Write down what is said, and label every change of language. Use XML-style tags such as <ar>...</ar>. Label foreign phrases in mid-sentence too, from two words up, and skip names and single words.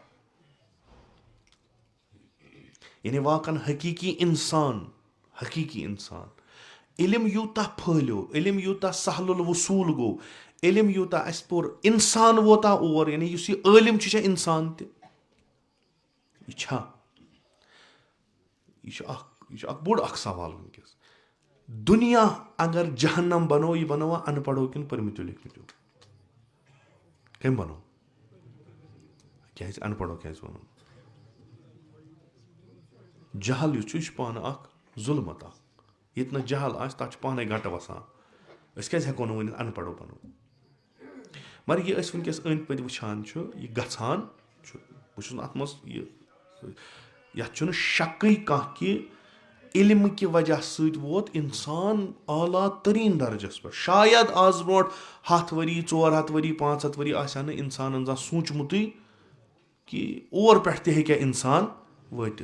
<ks>یعنی واقعن حقیٖقی اِنسان علم یوٗتاہ پھٲلیو, علم یوٗتاہ سہل الوصوٗل گوٚو, علم یوٗتاہ اَسہِ پوٚر, اِنسان ووتا اور, یعنی یُس یہِ عٲلِم چھُ, یہِ چھا اِنسان تہِ؟ یہِ چھا؟ یہِ چھُ اکھ بوٚڑ اکھ سوال وٕنکیٚس. دُنیا اگر جہنم بنوو, یہِ بنووا ان پڑھو کِنہٕ پٔرمٕتیو لیکھمٕتیو؟ کٔمۍ بنوو؟ کیازِ ان پڑھو کیازِ وَنُن؟ جہل یُس چھُ, یہِ چھُ پانہٕ اکھ ظُلمت اکھ. ییٚتہِ نہٕ جہل آسہِ تتھ چھُ پانے گٹہٕ وسان. أسۍ کیازِ ہٮ۪کو نہٕ ؤنِتھ ان پڑھو بنو؟ مگر یہِ أسۍ وٕنکیٚس أنٛدۍ پٔکۍ وٕچھان چھُ, یہِ گژھان چھُ, بہٕ چھُس نہٕ اتھ منٛز یتھ چھُنہٕ شکٕے کانٛہہ کہِ علمہٕ کہِ وجہ سۭتۍ ووت انسان اعلیٰ تریٖن درجس پٮ۪ٹھ. شاید آز برونٛٹھ 100 ؤری, 400 ؤری, 500 ؤری آسہِ ہا نہٕ انسانن زانٛہہ سوٗنٛچمُتٕے کہِ اور پٮ۪ٹھ تہِ ہیٚکہِ ہا انسان وٲتِتھ.</ks>